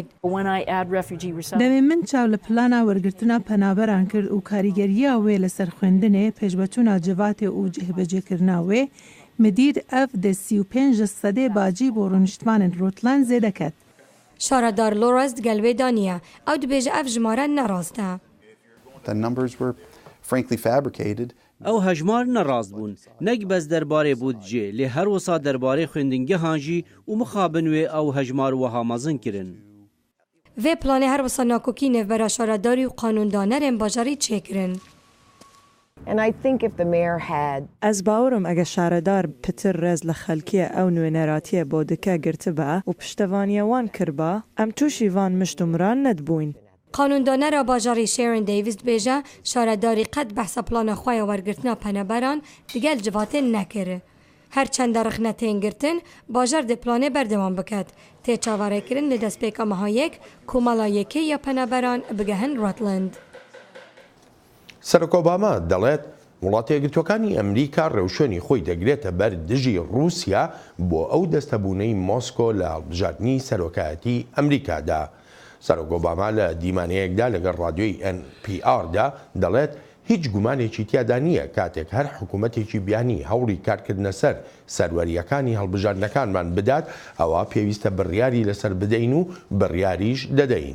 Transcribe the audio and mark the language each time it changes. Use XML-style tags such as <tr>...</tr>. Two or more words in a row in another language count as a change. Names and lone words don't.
<ku>Demê min çav li plana wergirtina penaberan kir û karîgeriya wê li ser xwendinê pêşveçûna civatê û cihbecêkirina wê me dîr ev de 35 sedê bacî bo rûniştvanên Rutland zêde ket. Şaredar Loras di gel wê daniye ew dibêje ev jimare nerast e. ئەو هەژمار نەڕاست بوون نەک بەس دەربارەی بودجێ لێ هەروەسا دەربارەی خوێندنگەهانژی و مخابنوێ ئەو هەژمار وەها مەزنکردن. vê planê her wisa nakokî nevbera şaredarî û qanûndanerên bajarî çêkirin. Ez bawerim eger şaredar pitir rez li xelkiye ew nûneratiye bo dike girtibe û piştevaniya wan kirba, em tûşî van miştûmran nedibûyn. Qanûndanera bajarî Sharon Davis dibêje şaredarî qet behsa plana xwe ya wergirtina peneberan digel civatên nekir. Her çenda rixne tên girtin, bajar dê planê berdewam biket. Tê çavarêkirin li destpêka meha yek ku mala yekê ya peneberan bigehin Rutland.</ku> <ckb>سەرۆک ئۆباما دەڵێت وڵاتە یەکگرتووەکانی ئەمریکا ڕێوشێنی خۆی دەگرێتە بەر دژی رووسیا بۆ ئەو دەستەبوونەی مۆسکۆ لە هەڵبژاردننی سەرۆکایەتی ئەمریکادا. سەرۆک ئۆباما لە دیمانەیەکدا لەگەڵ ڕادیۆی NPRدا دەڵێت هیچ گومانێکی تیادا نییە کاتێک هەر حکوومەتێکی بیانی هەوڵی کارکردنە سەر سەروەریەکانی هەڵبژاردنەکانمان بدات ئەوە پێویستە بڕیاری لەسەر بدەین و بڕیاریش دەدەین.</ckb>